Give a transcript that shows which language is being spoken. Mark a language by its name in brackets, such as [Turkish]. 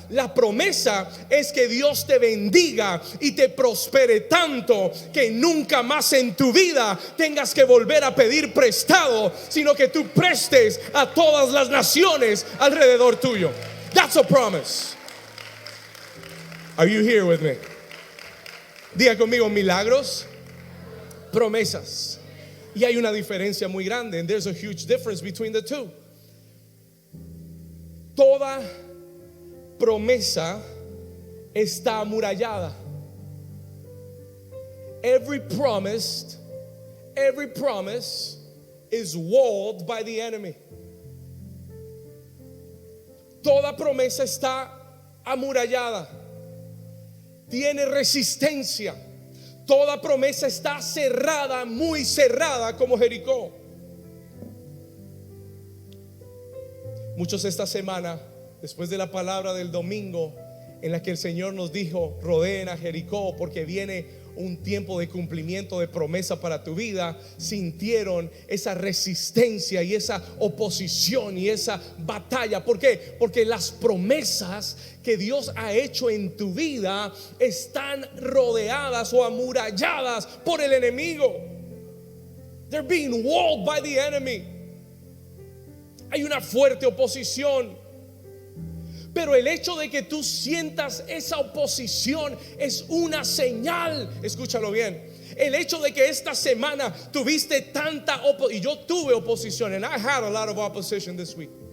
[Spanish] La promesa es que Dios te bendiga y te prospere tanto que nunca más en tu vida tengas que volver a pedir prestado, sino que tú prestes a todas las naciones alrededor tuyo. [English] That's a promise. Are you here with me? [Spanish] Diga conmigo, milagros, promesas. Y hay una diferencia muy grande. [English] And there's a huge difference between the two. [Spanish] Toda promesa está amurallada. [English] Every promise is walled by the enemy. [Spanish] Toda promesa está amurallada. Tiene resistencia. Toda promesa está cerrada, muy cerrada, como Jericó. Muchos esta semana, después de la palabra del domingo, en la que el Señor nos dijo: rodeen a Jericó porque viene un tiempo de cumplimiento de promesa para tu vida, sintieron esa resistencia y esa oposición y esa batalla. ¿Por qué? Porque las promesas que Dios ha hecho en tu vida están rodeadas o amuralladas por el enemigo. [English] They're being walled by the enemy. [Spanish] Hay una fuerte oposición. Pero el hecho de que tú sientas esa oposición es una señal. Escúchalo bien. El hecho de que esta semana tuviste tanta oposición, y yo tuve oposición, [English] and I had a lot of opposition this week.